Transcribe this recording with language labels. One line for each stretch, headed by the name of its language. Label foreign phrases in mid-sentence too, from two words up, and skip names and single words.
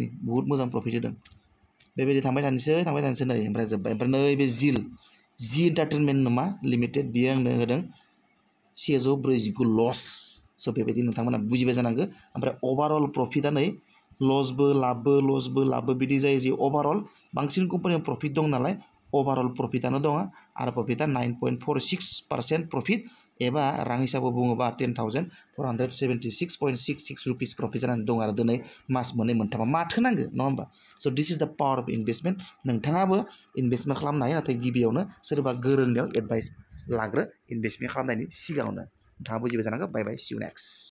Bodo: बहुत मोजां प्रफिट होदों बेबायदि थांबाय थानोसै नै ओमफ्राय जोब्बाय ओमफ्राय नैबे जि एन्टारटेनमेन्ट नामा लिमिटेड बियो आंनो होदों 649 लस स' बेबायदि नोंथांमोना बुजिबाय जानांगौ ओमफ्राय
English: overall profitआ
Bodo: नै लसबो लाबबो बिदि जायो जे अभारअल बांसिन कम्पानियाव प्रफिट दं नालाय
English: overall profitआनो
Bodo: दङ आरो प्रफिटआ 9.46% प्रफिट एबा रां हिसाबै बुङोबा 10,476.66 रुपिस प्रफिट जानानै दं आरो दिनै मास मोननै मोनथामाव माथो नांगौ नङा होमबा स'
English: this is the power of investment
Bodo: नोंथाङाबो इनभेस्टमेन्ट खालामनो हायो नाथाय गिबियावनो सोरबा गोरोंनियाव एडभाइस लाग्रो इनभेस्टमेन्ट खालामनायनि सिगाङावनो नोंथाङा बुजिबाय जानांगौ
English: bye bye see you next